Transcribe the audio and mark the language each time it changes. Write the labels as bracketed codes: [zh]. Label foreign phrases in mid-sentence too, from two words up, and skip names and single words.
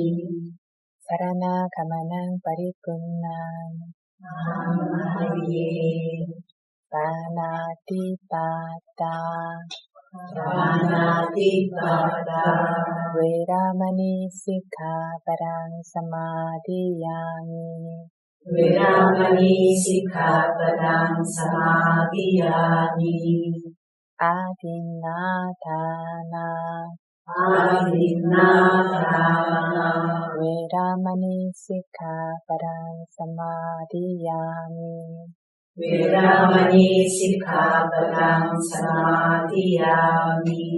[pi] Sarana Gamanang Paripurnan Panatipata Veramani Sikkhapadang Samadhiyami Veramani Sikkhapadang Samadhiyami 아디나다나 아디나다나 웨라마니 시카바랑 사마디야미 웨라마니 시카바랑 사마디야미